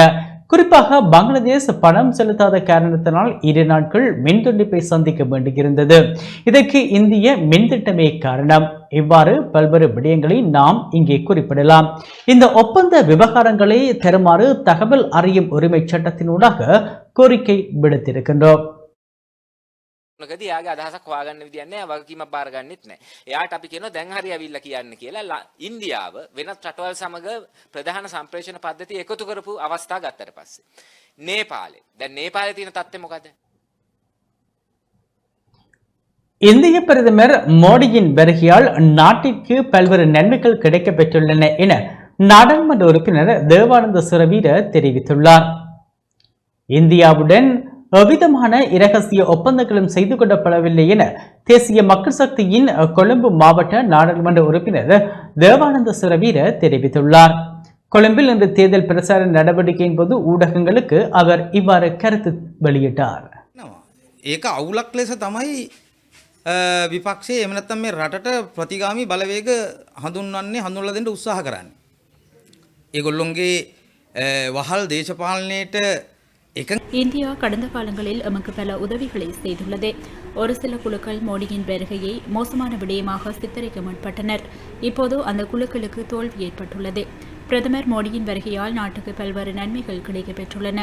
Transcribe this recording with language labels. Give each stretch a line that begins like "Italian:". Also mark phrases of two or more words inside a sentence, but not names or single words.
Tamil: குறிப்பாக பங்களாதேஷ் பணம் செலுத்தாத காரணத்தினால் 2 நாட்கள் மின் துண்டிப்பை சந்திக்க வேண்டியிருந்தது. இதற்கு இந்திய மின் திட்டமே காரணம். இவ்வாறு பல்வேறு விடயங்களை நாம் இங்கே குறிப்பிடலாம். இந்த ஒப்பந்த விவகாரங்களை தருமாறு தகவல் அறியும் உரிமை சட்டத்தினூடாக கோரிக்கை விடுத்திருக்கின்றோம்.
Sinhala: නකදී යාගේ අදහසක් හොයාගන්න විදියක් නැහැ වගකීමක් බාර ගන්නෙත් නැහැ. එයාට අපි කියනවා දැන් හරි ඇවිල්ලා කියන්න කියලා ඉන්දියාව වෙනත් රටවල් සමග ප්‍රධාන සම්ප්‍රේෂණ පද්ධතිය එකතු කරපු අවස්ථා ගත්තට පස්සේ. නේපාලේ. දැන් නේපාලේ තියෙන තත්ත්වය මොකද?
Tamil: இந்திய பிரதமர் மோடியின் வருகையால் நாட்டிற்கு பல்வேறு நன்மைகள் கிடைக்கப் பெற்றுள்ளன என நாடாளுமன்ற உறுப்பினர் தேவானந்த சுரவீர தெரிவித்துள்ளார். இந்தியாவுடன் எவ்விதமான இரகசிய ஒப்பந்தங்களும் செய்து கொள்ளப்படவில்லை என தேசிய மக்கள் சக்தியின் கொழும்பு மாவட்ட நாடாளுமன்ற உறுப்பினர் தேவானந்த சுரவீர தெரிவித்துள்ளார். கொழும்பில் இன்று தேர்தல் பிரச்சார நடவடிக்கையின் போது ஊடகங்களுக்கு அவர் இவ்வாறு கருத்து வெளியிட்டார்.
Sinhala: ඒක අවුලක් ලෙස තමයි විපක්ෂයේ එහෙම නැත්නම් මේ රටට ප්‍රතිගාමී බලවේග හඳුන්වලා දෙන්න උත්සාහ කරන්නේ. ඒගොල්ලොන්ගේ වහල් දේශපාලනයේට
Tamil: இந்தியா கடந்த காலங்களில் எமக்கு பல உதவிகளை செய்துள்ளது. ஒரு சில குழுக்கள் மோடியின் வருகையை மோசமான விடயமாக சித்தரிக்க முற்பட்டனர். இப்போது அந்த குழுக்களுக்கு தோல்வி ஏற்பட்டுள்ளது. பிரதமர் மோடியின் வருகையால் நாட்டுக்கு பல்வேறு நன்மைகள் கிடைக்கப் பெற்றுள்ளன.